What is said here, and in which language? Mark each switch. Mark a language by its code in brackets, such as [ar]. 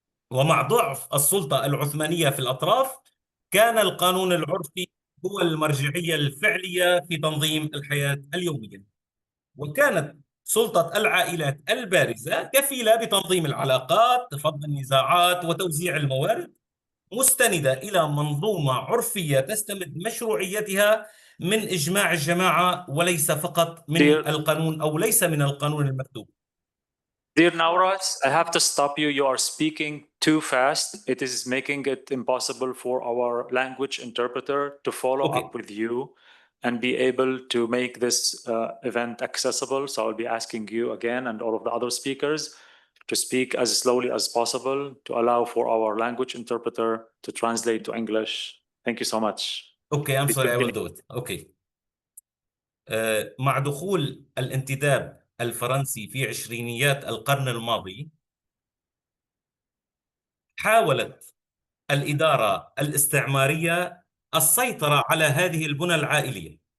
[ar] ومع ضعف السلطة العثمانية في الأطراف، كان القانون العرفي هو المرجعية الفعلية في تنظيم الحياة اليومية، وكانت سلطة العائلات البارزة كفيلة بتنظيم العلاقات، فض النزاعات، وتوزيع الموارد، مستندة إلى منظومة عرفية تستمد مشروعيتها من إجماع الجماعة وليس فقط من القانون أو ليس من القانون المكتوب. [en] Dear Nawras, I have to stop you. You are speaking too fast. It is making it impossible for our language interpreter to follow up with you and be able to make this event accessible. So I'll be asking you again and all of the other speakers to speak as slowly as possible to allow for our language interpreter to translate to English. Thank you so much. Okay, I'm sorry, I will do it. Okay. [ar] مع دخول الانتداب الفرنسي في عشرينيات القرن الماضي، حاولت الإدارة الاستعمارية السيطرة على هذه البنى العائلية